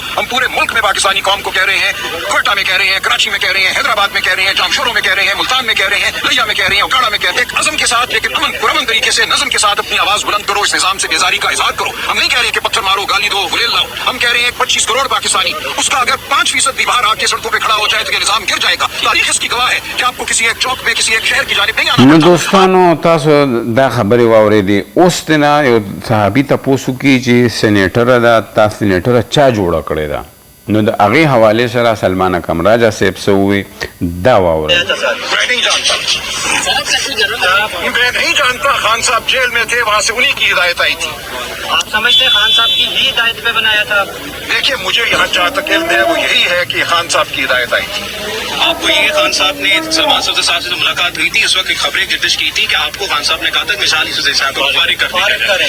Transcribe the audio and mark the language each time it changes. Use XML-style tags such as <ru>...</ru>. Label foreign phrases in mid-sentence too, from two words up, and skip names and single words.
<ur>ہم پورے ملک میں پاکستانی قوم کو کہہ رہے ہیں. کوئٹہ میں کہہ رہے ہیں کراچی میں کہہ رہے ہیں حیدرآباد میں کہہ رہے ہیں جامشوروں میں کہہ رہے ہیں ملتان میں کہہ رہے ہیں لیا میں کہہ رہے ہیں اکاڑا میں کہہ رہے ہیں. ایک عزم کے ساتھ لیکن پرامن طریقے سے نظم کے ساتھ اپنی آواز بلند کرو. اس نظام سے بیزاری کا اظہار کرو. ہم نہیں کہہ رہے کہ پتھر مارو گالی دو غلیل لاؤ. ہم کہہ رہے ہیں 25 کروڑ پاکستانی اس کا اگر 5% بھی باہر آ کے سڑکوں پہ کھڑا ہو جائے تو یہ نظام گر جائے گا. تاریخ اس کی گواہ ہے کہ آپ کو کسی ایک چوک میں کسی ایک شہر کی جانب نہیں آنا.</ur> <ps>دوستانو تاسو دا خبرې واورېدې. اوس ته نه یو صحابي تپوس وکړي چې سینیټره ده تا سینیټره چا جوړه کړې ده. نو د هغې حوالې سره سلمان اکرم راجا صاحب څه ووایي دا واورئ.</ps> <ur>میں نہیں جانتا. خان صاحب جیل میں تھے وہاں سے انہی کی ہدایت آئی تھی. آپ سمجھتے ہیں خان صاحب کی ہی ہدایت پہ بنایا تھا؟ دیکھیے مجھے یہاں جہاں تک علم ہے وہ یہی ہے کہ خان صاحب کی ہدایت آئی تھی. آپ کو یہ خان صاحب نے سلمان صفدر صاحب سے جو ملاقات ہوئی تھی اس وقت خبریں گردش کی تھی کہ آپ کو خان صاحب نے کہا تھا مثالی صفدر صاحب کو فارغ کریں.</ur>